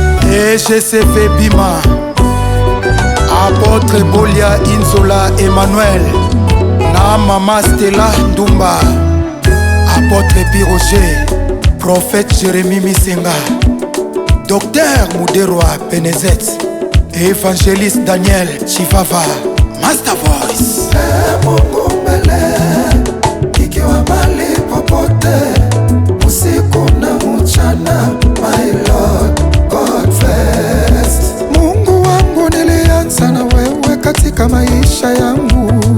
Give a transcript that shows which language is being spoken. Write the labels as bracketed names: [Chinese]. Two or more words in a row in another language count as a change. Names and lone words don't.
[French] Et G C F Bima, Apôtre Bolia Inzola Emmanuel, na Mama Stella Ndumba, Apôtre Pi Roger, Prophète Jérémy Misenga, Docteur Muderwa Benezet, Évangéliste Daniel Chivava, Master Voice. [Swahili] Ee Mungu mbele, ikiwa mahali popote, usiku na mchana, [English] my Lord, God first. [Swahili] Mungu wangu, nilianza na wewe katika maisha yangu.